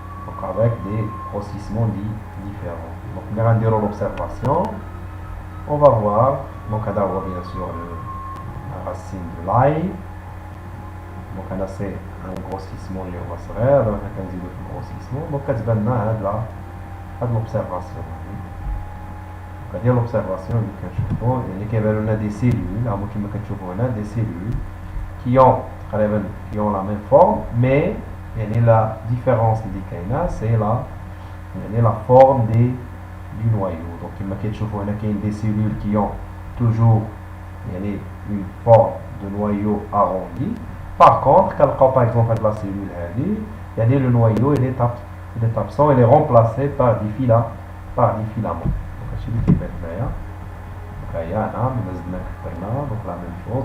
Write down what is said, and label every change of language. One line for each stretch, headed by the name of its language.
French: Donc avec des grossissements différents. Donc on va dire l'observation. On va voir, donc on a bien sûr la racine de l'ail. Donc on a c'est un grossissement
Arabic: اللي هو صغير
French: donc
Arabic: كنزيدو في
French: الgrossissement donc
Arabic: كتبان لنا هاد
French: l'observation.
Arabic: Donc هذه l'observation اللي كنشوفو يعني كيبانو لنا دي سيلول هما كما كتشوفو هنا دي سيلول
French: qui ont la même forme mais
Arabic: يعني
French: la différence
Arabic: اللي كاينه
French: c'est la forme du noyau. Donc
Arabic: كما كتشوفو هنا كاين
French: des cellules qui ont toujours يعني une forme de noyau arrondi. Par contre, par exemple la cellule le noyau il est absent, il est remplacé par des filaments. Donc celui qui est là, donc la même chose.